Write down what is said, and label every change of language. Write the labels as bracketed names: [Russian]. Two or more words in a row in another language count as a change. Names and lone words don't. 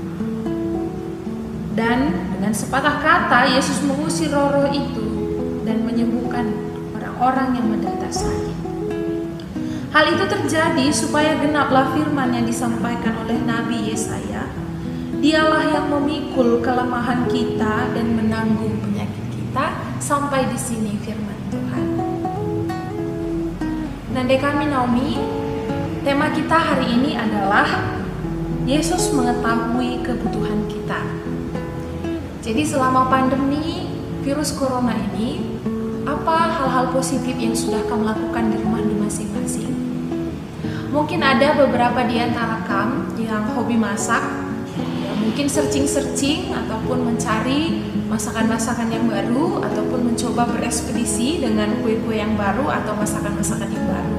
[Indonesian] Dan dengan sepatah kata Yesus mengusir roh-roh itu dan menyembuhkan orang-orang yang menderita sakit. Hal itu terjadi supaya genaplah firman yang disampaikan oleh Nabi Yesaya. Dialah yang memikul kelemahan kita dan menanggung penyakit kita. Sampai di sini firman Tuhan. Nande kami Naomi, tema kita hari ini adalah Yesus mengetahui kebutuhan kita. Jadi selama pandemi, virus corona ini, apa hal-hal positif yang sudah kamu lakukan di rumah di masing-masing? Mungkin ada beberapa di antara kamu yang hobi masak, ya, mungkin searching ataupun mencari masakan-masakan yang baru, ataupun mencoba berekspedisi dengan kue-kue yang baru atau masakan-masakan yang baru.